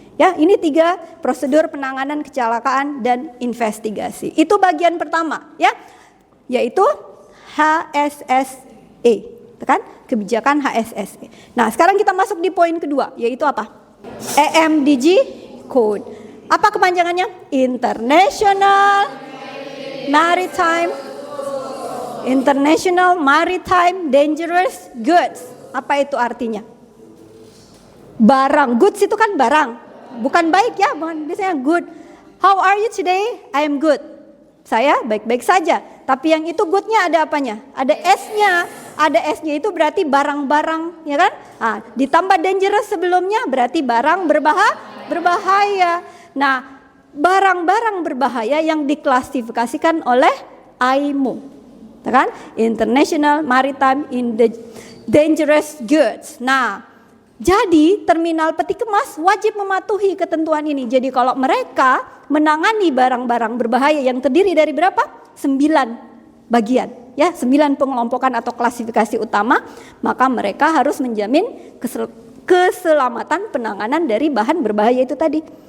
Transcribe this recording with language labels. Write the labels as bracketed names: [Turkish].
[Indonesian] Ya, ini 3 prosedur penanganan kecelakaan dan investigasi. Itu bagian pertama, ya, yaitu HSSE, kan? Kebijakan HSSE. Nah, sekarang kita masuk di poin kedua, yaitu apa? EMDG Code. Apa kepanjangannya? [English] International Maritime Dangerous Goods. [Indonesian] Apa itu artinya? Barang, goods itu kan barang. Bukan baik ya, biasanya [English] good. How are you today? I am good. [Indonesian] Saya baik-baik saja. Tapi yang itu goodnya ada apanya? Ada S-nya. Ada S-nya itu berarti barang-barang, ya kan? Ditambah dangerous sebelumnya berarti barang berbahaya. Nah, barang-barang berbahaya yang diklasifikasikan oleh IMO, kan? [English] International Maritime Dangerous Goods. [Indonesian] Nah, jadi terminal peti kemas wajib mematuhi ketentuan ini. Jadi kalau mereka menangani barang-barang berbahaya yang terdiri dari berapa? 9 bagian, ya, 9 pengelompokan atau klasifikasi utama, maka mereka harus menjamin keselamatan penanganan dari bahan berbahaya itu tadi.